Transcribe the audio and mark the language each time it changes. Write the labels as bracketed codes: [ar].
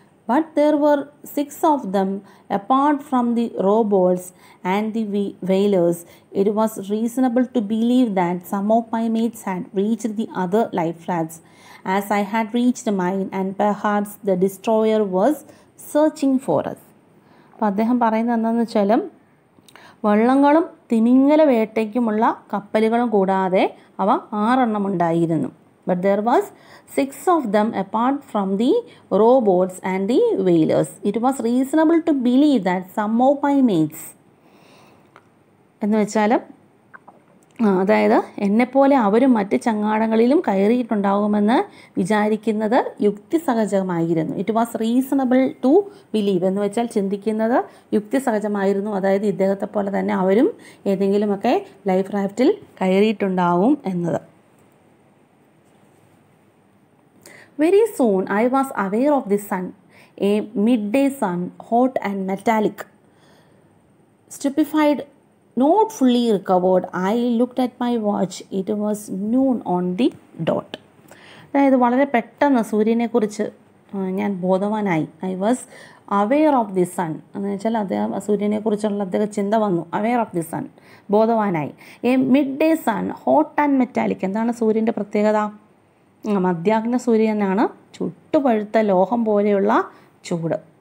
[en] But there were 6 of them apart from the rowboats and the whalers. It was reasonable to believe that some of my mates had reached the other life rafts as I had reached mine, and perhaps the destroyer was searching for us. [ml] അപ്പോൾ അദ്ദേഹം പറയുന്നത് എന്താണെന്ന് വെച്ചാൽ, വള്ളങ്ങളും തിമിംഗല വേട്ടയ്ക്കുമുള്ള കപ്പലുകളും കൂടാതെ അവ 6 ഉണ്ടായിരുന്നു. [en] But there was 6 of them apart from the rowboats and the whalers. It was reasonable to believe that some of my mates [ml] എന്ന് വെച്ചാൽ അതായത് എന്നെപ്പോലെ അവരും മറ്റ് ചങ്ങാടങ്ങളിലും കയറിയിട്ടുണ്ടാകുമെന്ന് വിചാരിക്കുന്നത് യുക്തിസഹജമായിരുന്നു. [en] it was reasonable to believe [ml] എന്ന് വെച്ചാൽ ചിന്തിക്കുന്നത് യുക്തിസഹജമായിരുന്നു. അതായത് ഇദ്ദേഹത്തെ പോലെ തന്നെ അവരും ഏതെങ്കിലുമൊക്കെ ലൈഫ് റാഫ്റ്റിൽ കയറിയിട്ടുണ്ടാവും എന്നത്. [en] Very soon I was aware of the sun, a midday sun, hot and metallic. Stupefied, not fully recovered, I looked at my watch. It was noon on the dot. [ml] അതായത് വളരെ പെട്ടെന്ന് സൂര്യനെക്കുറിച്ച് ഞാൻ ബോധവാനായി. [en] I was aware of the sun [ml] എന്ന് വെച്ചാൽ അദ്ദേഹം സൂര്യനെക്കുറിച്ചുള്ള അദ്ദേഹം ചിന്ത വന്നു. [en] aware of the sun, [ml] ബോധവാനായി. [en] A midday sun, hot and metallic. [ml] എന്താണ് സൂര്യൻ്റെ പ്രത്യേകത? മധ്യാഹ്ന സൂര്യനാണ്, ചുട്ടുപഴുത്ത ലോഹം പോലെയുള്ള ചൂട്.